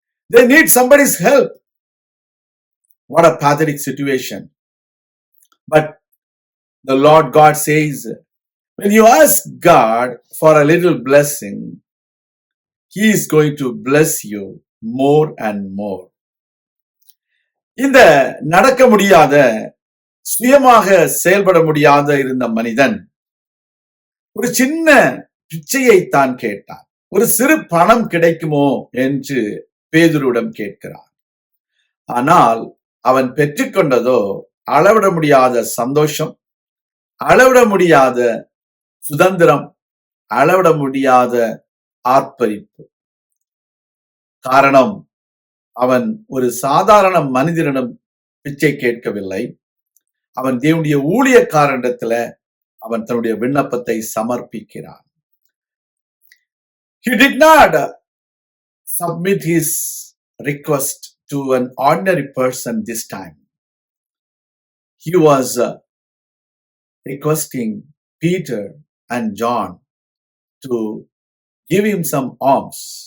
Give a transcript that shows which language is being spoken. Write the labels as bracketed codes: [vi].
[en] They need somebody's help. What a pathetic situation. But the Lord God says, when you ask God for a little blessing, He is going to bless you more and more. [ta] இந்த நடக்க முடியாத, சுயமாக செயல்பட முடியாத இருந்த மனிதன் ஒரு சின்ன பிச்சையை தான் கேட்டான். ஒரு சிறு பணம் கிடைக்குமோ என்று பேதுருவிடம் கேட்கிறான். ஆனால் அவன் பெற்றுக்கொண்டதோ அளவிட முடியாத சந்தோஷம், அளவிட முடியாத சுதந்திரம், அளவிட முடியாத ஆர்ப்பரிப்பு. காரணம், அவன் ஒரு சாதாரண மனிதனிடம் பிச்சை கேட்கவில்லை. அவன் தேவனுடைய ஊழியக்காரனிடத்துல அவன் தன்னுடைய விண்ணப்பத்தை சமர்ப்பிக்கிறான். [en] He did not submit his request to an ordinary person this time. He was requesting Peter and John to give him some alms.